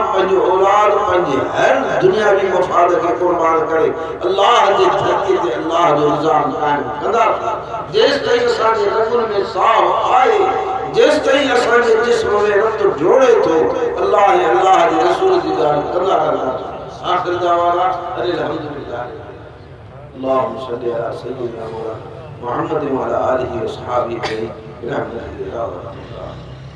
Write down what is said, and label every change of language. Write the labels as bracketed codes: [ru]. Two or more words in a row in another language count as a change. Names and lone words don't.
[sd] पंहिंजो औलाद पंहिंजे हर दुनियावी मफ़ाद खे क़ुर्बान करे अल्लाह जे धरती ते अल्लाह जो निज़ाम क़ाइम कंदा जेसि ताईं असांजे रगुनि में साह आहे जेसि ताईं असांजे जिस्म में रत जोड़े थो अल्लाह ऐं अल्लाह जे रसूल जी ॻाल्हि कंदा रहंदा [ar] آخر دعوانا الحمد لله اللهم صل على سيدنا محمد وعلى آله وصحبه برحمتك يا رب العالمين